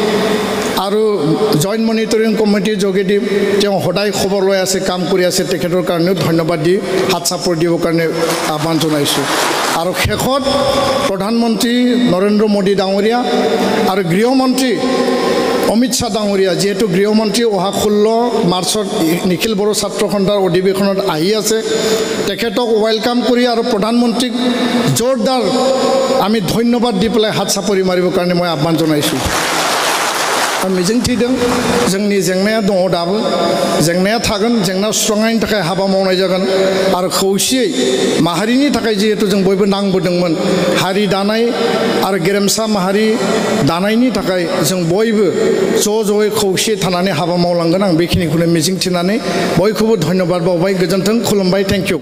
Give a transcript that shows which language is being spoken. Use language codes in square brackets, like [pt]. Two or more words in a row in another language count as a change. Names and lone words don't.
[as] আৰু জইণ্ট মনিটৰিং কমিটিৰ যোগেদি তেওঁ সদায় খবৰ লৈ আছে কাম কৰি আছে তেখেতৰ কাৰণেও ধন্যবাদ দি হাত চাপৰ দিবৰ কাৰণে আহ্বান জনাইছোঁ আৰু শেষত প্ৰধানমন্ত্ৰী নৰেন্দ্ৰ মোদী ডাঙৰীয়া আৰু গৃহমন্ত্ৰী অমিত শ্বাহ ডাঙৰীয়া যেহেতু গৃহমন্ত্ৰী অহা 16 মাৰ্চত নিখিল বড়ো ছাত্ৰ সন্থাৰ অধিৱেশনত আহি আছে তেখেতক ৱেলকাম কৰি আৰু প্ৰধানমন্ত্ৰীক জোৰদাৰ আমি ধন্যবাদ দি পেলাই হাত চাপৰি মাৰিবৰ কাৰণে মই আহ্বান জনাইছোঁ [brx] मिजिंथिदों जोंनि जेंनाया दङ दाबो जेंनाया थागोन जेंना सुस्रांनायनि थाखाय हाबा मावनाय जागोन आरो खौसेयै माहारिनि थाखाय जिहेतु जों बयबो नांबोदोंमोन हारि दानाय आरो गेरेमसा माहारि दानायनि थाखाय जों बयबो ज'यै खौसे थानानै हाबा मावलांगोन आं बेखिनिखौनो मिजिंथिनानै बयखौबो धन्यबाद बावबाय गोजोन्थों खुलुमबाय [en] thank you